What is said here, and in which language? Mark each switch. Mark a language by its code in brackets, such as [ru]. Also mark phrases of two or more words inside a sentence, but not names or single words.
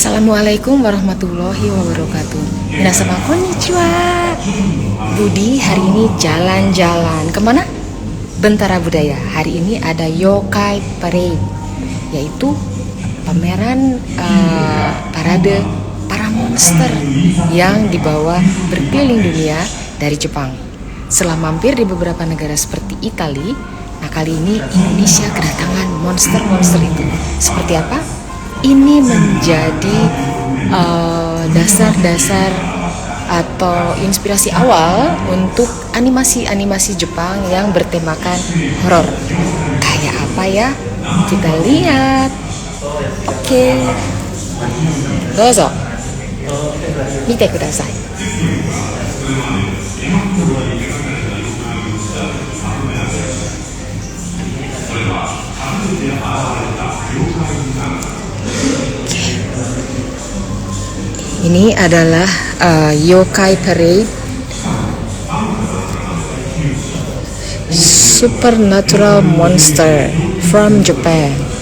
[ar] السلام عليكم ورحمة الله وبركاته. [ja] 皆様こんにちは. [id] Budi hari ini jalan-jalan kemana? Bentara Budaya. Hari ini ada Yokai Parade, yaitu pameran parade para monster yang dibawa berkeliling dunia dari Jepang. Setelah mampir di beberapa negara seperti Italia, nah kali ini Indonesia kedatangan monster-monster itu. Seperti apa? Ini menjadi dasar-dasar atau inspirasi awal untuk animasi-animasi Jepang yang bertemakan horor. Kayak apa ya? Kita lihat. Oke. [ja] どうぞ. 見てください. [id] Ini adalah Yokai Parade, [en] Supernatural Monster from Japan.